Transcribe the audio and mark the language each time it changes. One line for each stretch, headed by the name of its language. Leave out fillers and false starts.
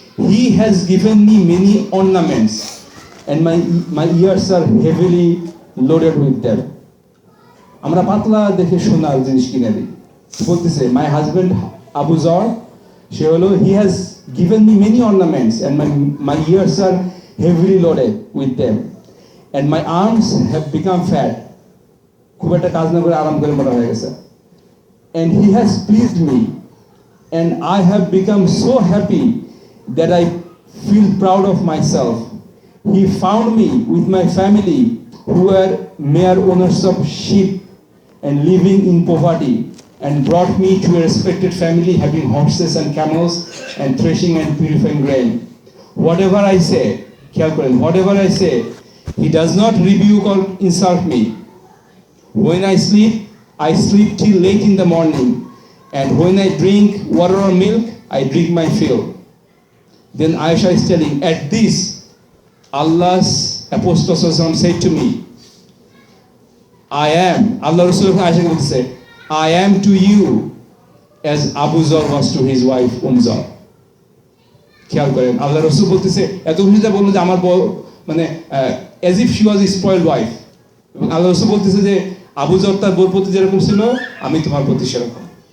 English: He has given me many ornaments, and my ears are heavily loaded with them.
Bangla: আমরা পাতলা দেখে সোনার জিনিস কিনে দিই। বলতেছে,
English: my husband Abu Zar,
Bangla: সে হলো,
English: he has given me many ornaments, and my ears are heavily loaded with them, and my arms have become fat.
Bangla: খুব একটা কাজ না করে আরাম করে মোটা হয়ে গেছে।
English: And he has pleased me, and I have become so happy that I feel proud of myself. He found me with my family, who were mere owners of sheep and living in poverty, and brought me to a respected family having horses and camels and threshing and purifying grain. Whatever I say, whatever I say, he does not rebuke or insult me. When I sleep till late in the morning, and when I drink water or milk, I drink my fill. Then Aisha is telling, at this, Allah's Apostle said to me, Allah Rasul Aisha would say, I am to you as Abu Zar was to his wife Zar.
Bangla: খেয়াল করেন, আল্লাহ রাসূল বলতেছে, এত কিছুটা বললো যে আমার মানে
English: as if she was a spoiled wife,
Bangla: এবং আল্লাহ রাসূল বলতেছে যে আবু যর তার বোর প্রতি যেরকম ছিল, আমি তোমার প্রতি সেরকম।